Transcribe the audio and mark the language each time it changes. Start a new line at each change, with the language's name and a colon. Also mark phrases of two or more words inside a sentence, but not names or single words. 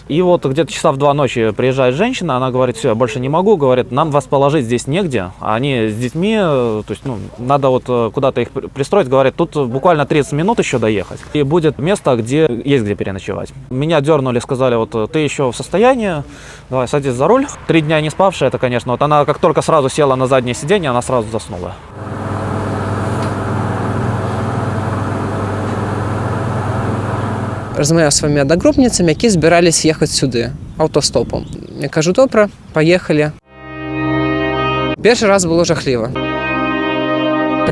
Russian: И вот где-то часа в 2 ночи приезжает женщина, она говорит, все, я больше не могу, говорит, нам вас положить здесь негде, а они с детьми, то есть, надо вот куда-то их пристроить, говорит, тут буквально 30 минут еще доехать, и будет место, где есть где переночевать. Меня дернули, сказали, вот ты еще в состоянии, давай садись за руль. 3 дня не спавшая, это, конечно, вот она как только сразу села на заднее сиденье, она сразу заснула.
Belarusian: Размаўляў з сваімі аднагрупніцамі, які збіраліся ехаць сюды аўтастопам. Я кажу, добра, паехалі. Першы раз было жахліва.